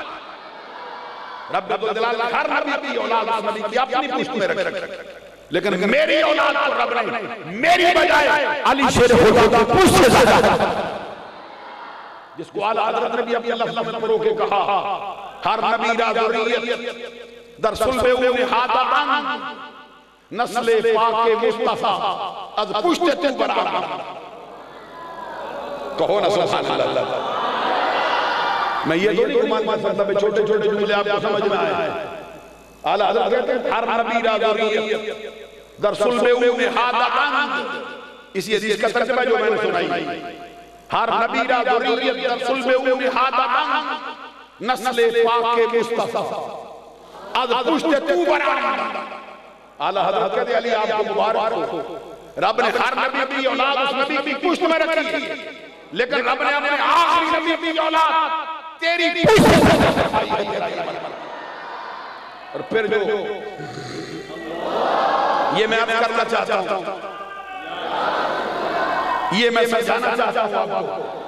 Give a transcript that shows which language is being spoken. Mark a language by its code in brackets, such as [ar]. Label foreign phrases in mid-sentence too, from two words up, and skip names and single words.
[ur] رب الجلال نے [fa] ہر نبی کی اولاد اس نبی کی اپنی پشت میں رکھی لیکن میری اولاد کو رب نے میری بجائے علی شیر خدا کی پشت سے زیادہ جس کو اعلیٰ حضرت نے بھی اپنی لفظ میں رو کے کہا ہر نبی را ذریت در صلب اون حادان نسل پاک مصطفیٰ از پشت تو برآمد. [ur] کہو نا [ar] سبحان اللہ. [ur] میں یہ تو نہیں کمان سکتا میں چھوٹے چھوٹے جملے آپ کو سمجھ میں آئے. اعلیٰ حضرت کہتے ہیں [fa] ہر نبی را ذریت در صلب اون حادان. [ur] اسی حدیث کا ترجمہ جو میں نے سنائی [fa] ہر نبی را ذریت در صلب اون حادان نسل پاک مصطفیٰ از پشت تو برآمد. [ur] اعلیٰ حضرت کہتے ہیں علی آپ کو مبارک ہو رب نے ہر نبی کی اولاد اس نبی کی پشت میں رکھی لیکن رب نے اپنے آخری نبی کی اولاد تیری پشت سے رکھی. اور پھر جو یہ میں آپ کرنا چاہتا ہوں یہ میں سمجھانا چاہتا ہوں آپ کو.